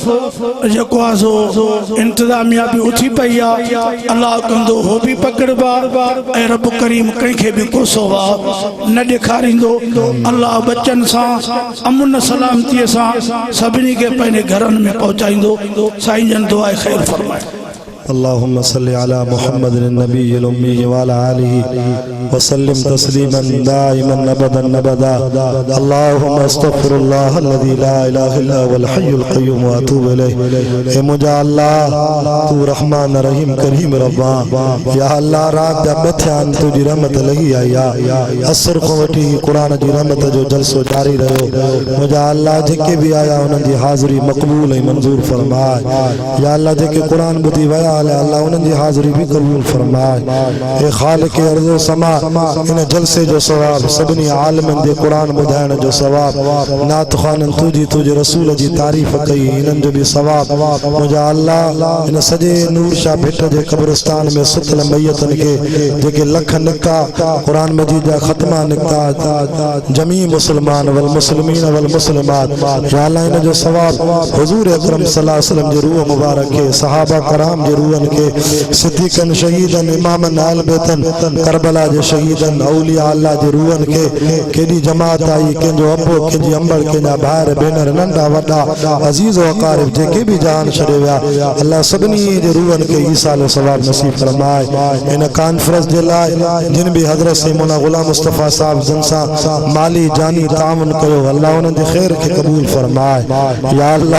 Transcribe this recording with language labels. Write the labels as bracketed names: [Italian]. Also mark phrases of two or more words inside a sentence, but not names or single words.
[Sindhi] जेको आहे सो इंतिज़ामिया बि उथी पई आहे अलाह कंदो हो बि पकड़बा ऐं रब करीम कंहिंखे बि कोसो आहे न ॾेखारींदो अल्लाह बच्चन सां अमन सलामतीअ सां सभिनी खे पंहिंजे घरनि में पहुचाईंदो साईं जन दुआ ख़ैर फरमाए [Arabic] اللهم صل على محمد النبي الأمي و على آله و سلم تسليما دائما أبدا أبدا اللهم أستغفر الله الذي لا إله إلا هو الحي القيوم و أتوب إليه [Sindhi] हे मुंहिंजा अल्लाह तू रहमान रहीम करीम रब्बा [Arabic] يا الله [Sindhi] रात जा मथियान तुंहिंजी रहमत लही आई आहे असर खां वठी क़ुरान जी रहमत जो जलसो जारी रहियो मुंहिंजा अल्लाह जेके बि आया उन्हनि जी हाज़िरी मक़बूल ऐं मंज़ूर फरमाए [Arabic] يا الله [Sindhi] जेके क़ुरान ॿुधी विया अल्लाह उन्हनि जी हाज़िरी भी कबूल फरमाए ए खालिक अर्ज़ समा इन जलसे जो सवाब सभिनी आलिमनि जे क़ुरान ॿुधाइण जो सवाब नात ख़ाननि तुंहिंजी रसूल जी तारीफ़ कई इन्हनि जो भी सवाब मुंहिंजा अल्लाह इन सॼे नूर शाह भिट जे क़ब्रिस्तान में सुतल मैयतनि खे जेके लख निकिता क़ुरान मजीद जा ख़त्मा निकिता जमी मुस्लमान [Arabic] والمسلمين والمسلمات يا الله [Sindhi] इन जो सवाब हुज़ूर अकरम [Arabic] صلى الله عليه وسلم [Sindhi] जे रूह मुबारक के सहाबा कराम जे रूहन के सिद्दीक़न शहीदन इमामन आल बैतन करबला जे शहीदन औलिया अल्लाह जे रूहन के केडी जमात आई कंहिंजो अबो कंहिंजी अंबड़ कंहिंजा भाइर भेनर नंढा वॾा अज़ीज़ व अक़ारिब जेके भी जान छॾे विया अल्लाह सभिनी जे रूहन के ईसाल सवाब नसीब फरमाए इन कॉन्फ्रेंस जे लाइ जिन भी हज़रत से मौलाना गुलाम मुस्तफ़ा साहब जन सां माली जानी ताउन कयो अल्लाह उन्हनि जे ख़ैर के कबूल फरमाए या